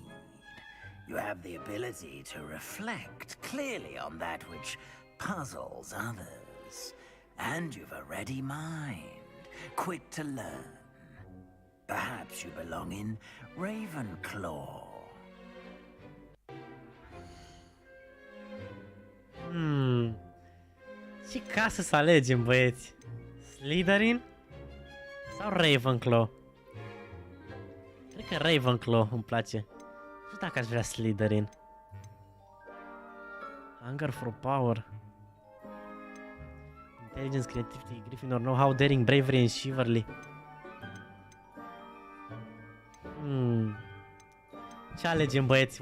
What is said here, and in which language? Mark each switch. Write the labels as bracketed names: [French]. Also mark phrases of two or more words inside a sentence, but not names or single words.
[English] You have the ability to reflect clearly on that which puzzles others, and you've a ready mind, quick to learn. Perhaps you belong in Ravenclaw. [Romanian] Ce casă să alegem, băieți? Slytherin sau Ravenclaw? Cred că Ravenclaw îmi place. Nu știu dacă aș vrea Slytherin. [English] Hunger for power. Intelligence, creativity, Gryffindor, know-how, daring, bravery and chivalry. [Romanian] Ce alegem, băieți?